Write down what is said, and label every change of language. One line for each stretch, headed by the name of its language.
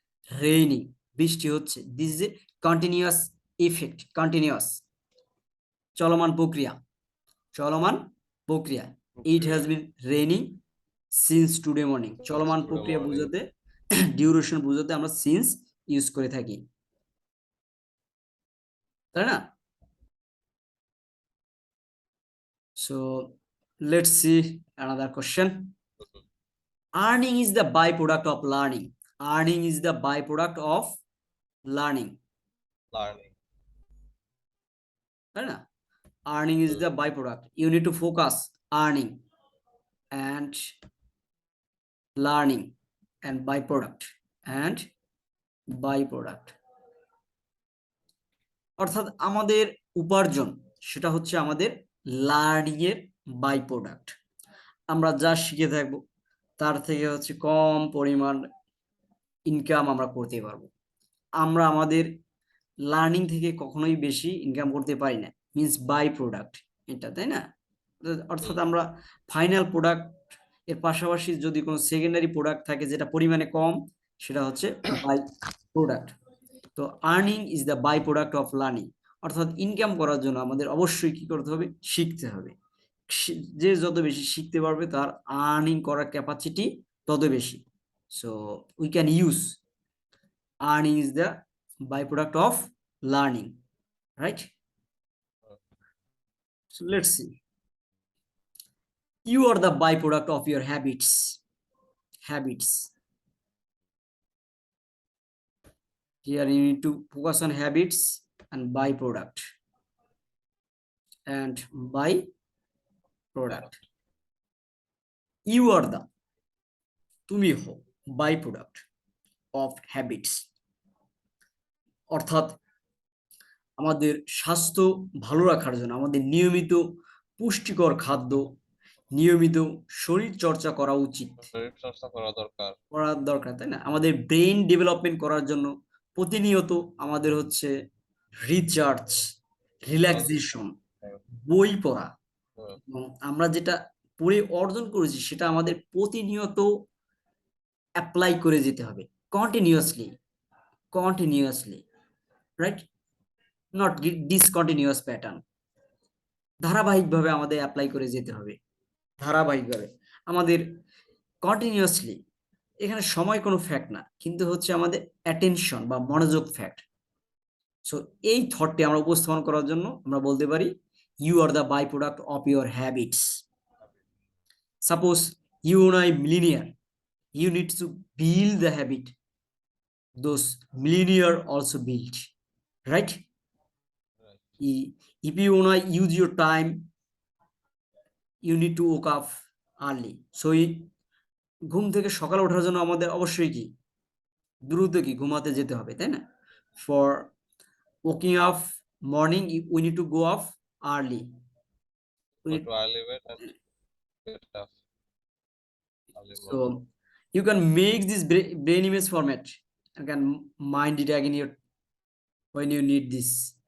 English: raining,
Bangla: বৃষ্টি হচ্ছে,
English: this is a continuous effect, continuous,
Bangla: চলমান প্রক্রিয়া, চলমান প্রক্রিয়া।
English: it has been raining since today morning,
Bangla: চলমান প্রক্রিয়া বোঝাতে, ডিউরেশন বোঝাতে আমরা সিন্স ইউজ করে থাকি, তাই না?
English: So let's see another question. Earning is the byproduct of learning. Earning is the byproduct of learning. Learning.
Bangla: তাই না?
English: Earning is the byproduct. You need to focus earning and learning and byproduct and byproduct.
Bangla: অর্থাৎ আমাদের উপার্জন সেটা হচ্ছে আমাদের learning এর by product. আমরা যা শিখে থাকবো তার থেকে হচ্ছে কম পরিমাণ ইনকাম আমরা করতে পারবো। আমরা আমাদের লার্নিং থেকে কখনোই বেশি ইনকাম করতে পারি না, মিন্স বাই প্রোডাক্ট এটা, তাই না? অর্থাৎ আমরা ফাইনাল প্রোডাক্ট এর পাশাপাশি যদি কোনো সেকেন্ডারি প্রোডাক্ট থাকে যেটা পরিমাণে কম, সেটা হচ্ছে বাই প্রোডাক্ট। তো
English: earning is the byproduct of learning,
Bangla: অর্থাৎ ইনকাম করার জন্য আমাদের অবশ্যই কি করতে হবে, শিখতে হবে। যে যত বেশি শিখতে পারবে তার আর্নিং করার ক্যাপাসিটি তত বেশি।
English: So we can use earning is the byproduct of learning, right? So let's see. You are the byproduct of your habits. Habits. Here you need to focus on habits and byproduct. And byproduct. You are the,
Bangla: তুমি হো,
English: byproduct of habits.
Bangla: অর্থাৎ আমাদের স্বাস্থ্য ভালো রাখার জন্য আমাদের নিয়মিত পুষ্টিকর খাদ্য, নিয়মিত শরীর চর্চা করা উচিত, শরীর চর্চা করা দরকার, তাই না? আমাদের ব্রেন ডেভেলপমেন্ট করার জন্য প্রতিনিয়ত আমাদের হচ্ছে রিচার্জ, রিল্যাক্সেশন, বই পড়া, এবং আমরা যেটা পড়ে অর্জন করেছি সেটা আমাদের প্রতিনিয়ত অ্যাপ্লাই করে যেতে হবে,
English: Continuously, continuously, right? Not discontinuous pattern,
Bangla: ধারাবাহিকভাবে আমাদের অ্যাপ্লাই করে যেতে হবে, ধারাবাহিকভাবে আমাদের কন্টিনিউয়াসলি। এখানে সময় কোনো ফ্যাক্ট না, কিন্তু হচ্ছে আমাদের অ্যাটেনশন বা মনোযোগ ফ্যাক্ট। সো এই থটটি আমরা উপস্থাপন করার জন্য আমরা বলতে পারি
English: You are the by product of your habits. Suppose you are I millionaire, you need to build the habit those millionaire also built, right? If you wanna use your time, you need to wake up early.
Bangla: So ঘুম থেকে সকালে ওঠার জন্য আমাদের অবশ্যই কি দ্রুত কি ঘুমাতে যেতে হবে, তাই না?
English: For waking up morning we need to go off early. go to early bed and get up early morning. So you can make this brain image format and can mind it again when you need this.